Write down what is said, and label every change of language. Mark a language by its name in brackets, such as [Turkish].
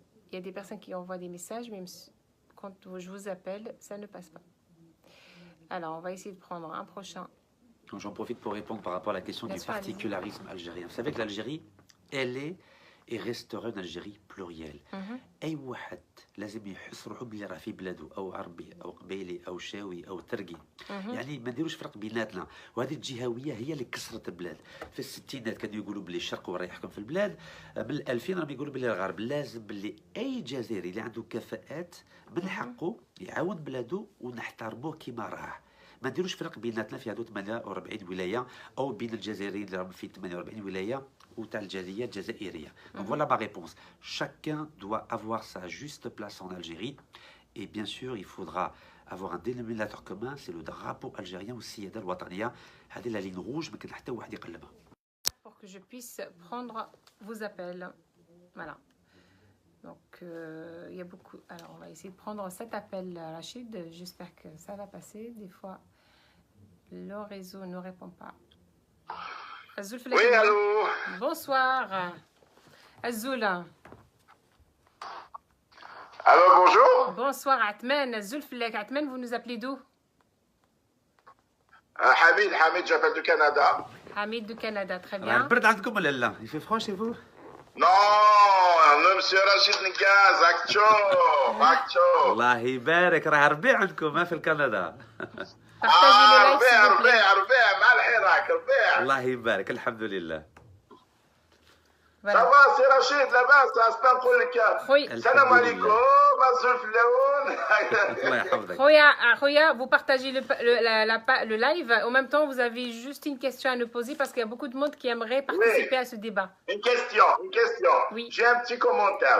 [French] Il y a des personnes qui envoient des messages, mais quand je vous appelle, ça ne passe pas. Alors, on va essayer de prendre un prochain. J'en profite pour répondre par rapport à la question du particularisme algérien. Vous savez que l'Algérie, elle est et restera une Algérie plurielle. [Arabic] أي واحد لازم يحس روحه بلي راه في بلاده أو عربي أو قبيلي أو شاوي أو ترقي. يعني ما نديروش فرق بيناتنا، وهذه الجهوية هي اللي كسرت البلاد. في الستينات كانوا يقولوا بلي الشرق هو اللي يحكم في البلاد، من 2000 راهم يقولوا بلي الغرب. لازم بلي أي جزائري اللي عنده كفاءات من حقه يعاون بلاده ونحترموه كما راه. ما نديروش فرق بيناتنا في هذو 48 ولايه او بين الجزائريين اللي راهم في 48 ولايه وتاع الجاليه الجزائريه. [French] Donc voilà ma réponse. Chacun doit avoir sa juste place en Algérie et bien sûr il faudra avoir un dénominateur commun, c'est le drapeau algérien [Arabic] والسياده الوطنيه. هذه [French] la ligne rouge [Arabic] ما كان حتى واحد يقلبها. [French] Pour que je puisse prendre vos appels. Voilà. Donc, il y a beaucoup... Alors, on va essayer de prendre cet appel, Rachid. J'espère que ça va passer. Des fois, le réseau ne répond pas. [Kabyle] Azoul, [French] oui, allô. Bonsoir. Azoul. Allô, bonjour. Bonsoir, Atman. [Kabyle] Azoul Flek. [French] Atman, vous nous appelez d'où? Hamid, j'appelle du Canada. Hamid du Canada, très bien. Il fait froid chez vous? Non, monsieur Rachid Niquez, Accho. [Arabic] الله يبارك، راه ربيع عندكم ما في الكندا. ربيع مع الحراك ربيع. الله يبارك، الحمد لله. صافا سي رشيد لاباس؟ اسمع نقول لك السلام عليكم مسؤول في اللون. الله يحفظك. [French] Khoya, vous partagez le live. En même temps, vous avez juste une question à nous poser parce qu'il y a beaucoup de monde qui aimerait participer à ce débat. Une question. Oui. J'ai un petit commentaire.